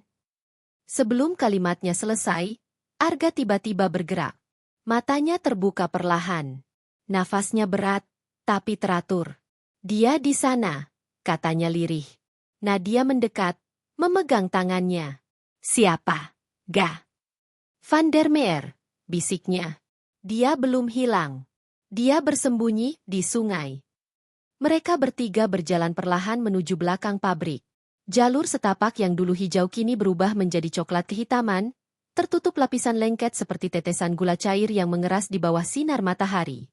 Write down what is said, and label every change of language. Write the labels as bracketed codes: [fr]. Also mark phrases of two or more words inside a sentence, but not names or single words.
[id] Sebelum kalimatnya selesai, Arga tiba-tiba bergerak. Matanya terbuka perlahan. Nafasnya berat, tapi teratur. "Dia di sana," katanya lirih. Nadia mendekat, memegang tangannya. "Siapa?" "Ga. Van der Meer," bisiknya. "Dia belum hilang. Dia bersembunyi di sungai." Mereka bertiga berjalan perlahan menuju belakang pabrik. Jalur setapak yang dulu hijau kini berubah menjadi coklat kehitaman, tertutup lapisan lengket seperti tetesan gula cair yang mengeras di bawah sinar matahari.